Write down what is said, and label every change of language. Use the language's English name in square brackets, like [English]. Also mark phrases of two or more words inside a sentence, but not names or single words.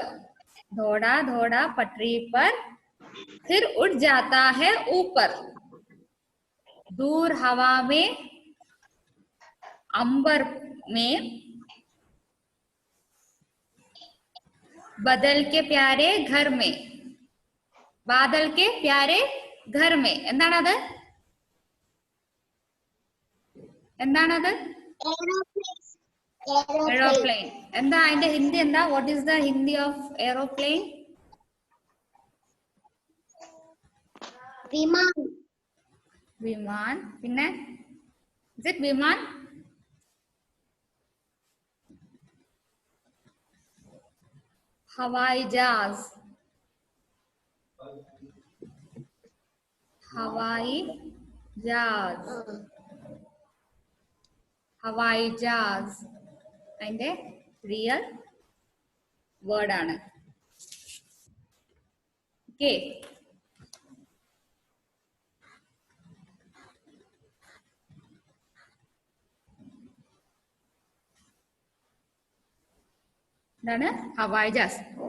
[Hindi] घोड़ा दौड़ा पटरी पर फिर उठ जाता है ऊपर. दूर हवा में अंबर में बदल के प्यारे घर में. बादल के प्यारे घर में എന്താണത്? [Malayalam] എന്താണത്? എയ്റോപ്ലെയിൻ. എന്താ അതിന്റെ ഹിന്ദി എന്താ? [English] what is the Hindi of aeroplane? [Malayalam] വിമാൻ. വിമാൻ. പിന്നെ [English] is it [Malayalam] വിമാൻ? [Hindi] हवाई जहाज. हवाई जहाज. हवाई जहाज [Malayalam] അതിന്റെ [English] real word [Malayalam] ആണ്. ഓക്കെ. എന്താണ് [Hindi] हवाई जहाज?